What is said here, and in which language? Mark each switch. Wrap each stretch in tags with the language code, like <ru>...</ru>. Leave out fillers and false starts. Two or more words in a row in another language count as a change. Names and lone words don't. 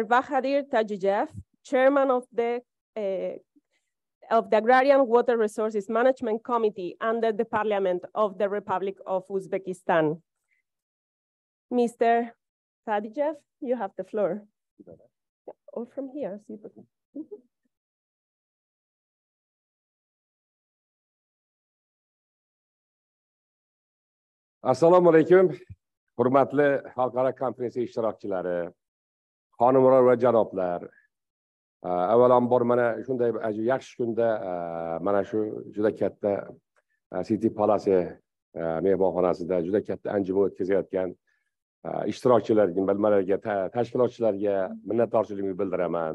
<en>Bahadir Tajiyev, Chairman of the Agrarian Water Resources Management Committee under the Parliament of the Republic of Uzbekistan. Mr. Tajiyev, you have the floor. Or from here.</en> <uz>Assalomu alaykum. Hurmatli xalqaro konferensiya ishtirokchilari, xonimlar va janoblar. Avvalambor mana shunday yaxshi kunda mana shu juda katta City Palace mehmonxonasida juda katta anjuman o'tkazayotgan ishtirokchilarga, bilmalarga, tashkilotchilarga minnatdorchiligimni bildiraman.</uz>